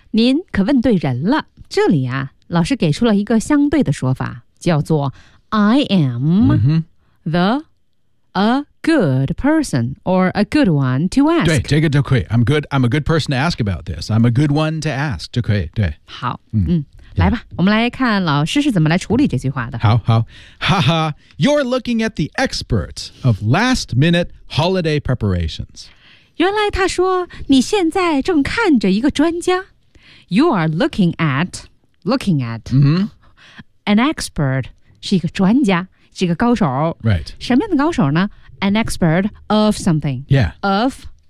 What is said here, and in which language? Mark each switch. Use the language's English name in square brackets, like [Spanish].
[Chinese] 您可问对人了。这里啊老师给出了一个相对的说法叫做 [English] I am、the... A good person or a good one to ask. [Chinese] 对，这个就可以。 [English] I'm good. I'm a good person to ask about this. I'm a good one to ask. [Chinese] 就可以。对。好。来吧，我们来看老师是怎么来处理这句话的。好好。哈哈。 [English] You're looking at the expert of last minute holiday preparations. [Chinese] 原来他说你现在正看着一个专家。 [English] You are looking at、an expert [Chinese] 是一个专家。是个高手 [English] ，right？ [Chinese] 什么样的高手呢 ？ [English] An expert of something， yeah， of，